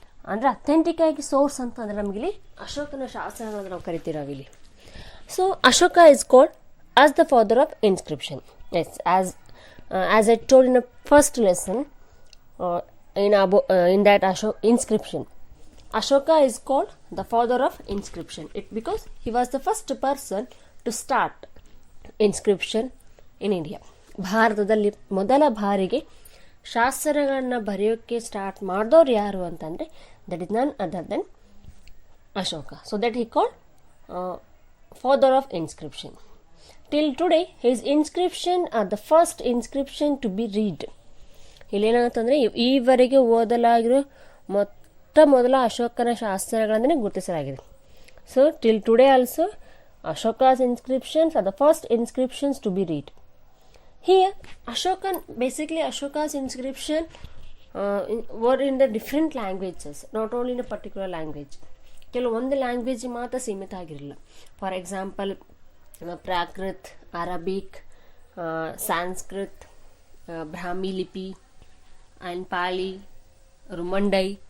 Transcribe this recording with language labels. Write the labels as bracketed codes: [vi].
[kn] ಅಂದರೆ ಅಥೆಂಟಿಕ್ ಆಗಿ ಸೋರ್ಸ್ ಅಂತಂದರೆ ನಮಗಿಲ್ಲಿ ಅಶೋಕನ ಶಾಸನಗಳನ್ನು ನಾವು ಕರಿತೀರಾವಿಲ್ಲಿ. [en] So Ashoka is called as the father of inscription. Yes, as I told in a first lesson in that inscription, Ashoka is called the father of inscription. Because he was the first person to start inscription in India. [kn] ಭಾರತದಲ್ಲಿ ಮೊದಲ ಬಾರಿಗೆ ಶಾಸನಗಳನ್ನು ಬರೆಯೋಕ್ಕೆ start ಮಾಡಿದವ್ರು ಯಾರು ಅಂತಂದರೆ [en] that is none other than [kn] Ashoka. [en] So that he called father of inscription. Till today his inscription are the first inscription to be read. [kn] ಇಲ್ಲೇನಾಗತ್ತಂದರೆ ಈವರೆಗೆ ಓದಲಾಗಿರೋ ಮೊದಲ ಅಶೋಕನ ಶಾಸನಗಳಂದರೆ ಗುರುತಿಸಲಾಗಿದೆ. [en] So till today also Ashoka's inscriptions are the first inscriptions to be read. Here, Ashoka's inscription were in the different languages, not only in a particular language. [kn] ಕೆಲವೊಂದು language ಮಾತ್ರ ಸೀಮಿತ ಆಗಿರಲಿಲ್ಲ. [en] for example [kn] Prakrit, Arabic, Sanskrit, ಬ್ರಾಹ್ಮಿ ಲಿಪಿ and ಪಾಲಿ, ರುಮಂಡೈ.